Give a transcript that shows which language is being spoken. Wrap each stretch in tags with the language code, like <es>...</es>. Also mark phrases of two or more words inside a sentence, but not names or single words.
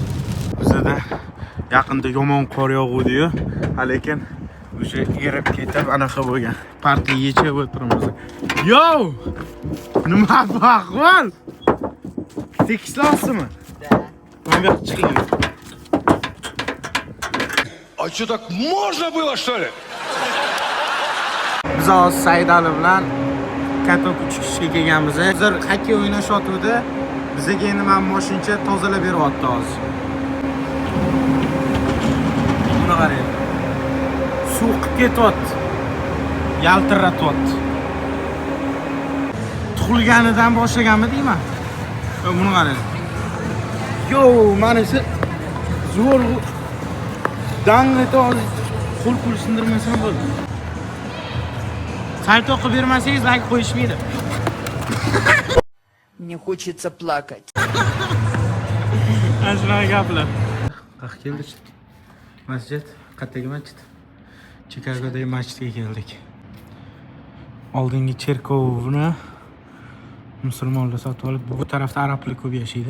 <uz>Bizda yaqinda yomon qor yog'uvdi-yu, lekin o'sha erib ketib anaqa bo'lgan. Partiya yechib o'tiramiz. Yo! Nima bu ahvol? Tekislasizmi? Bunga chiqing.</uz> <ru>А что, так можно было, что ли?</ru> <uz>Biz hozir Saidali bilan katta kuchishga kelganmiz. Hozir xokkey o'ynashyapti. Bizga endi men mashincha tozalab beryapti hozir. Buni qarang. Suv qilib ketyapti. Yaltiratyapti. Tug'ilganidan boshlaganmi deyman? Buni qarang. Yo, mana shu zo'r dangni qo'l sindirmasam bo'ldi. Sayt o'qib bermasangiz like qo'yishmaydi.</uz> <ru>Мне хочется плакать.</ru> <uz>Ashuna gaplar. Qaq keldik. Masjid, qayerdagi masjid? Chikagodagi masjidga keldik. Oldingi cherkovni musulmonlar sotib olib, bu tarafda arablar ko'p yashaydi.</uz>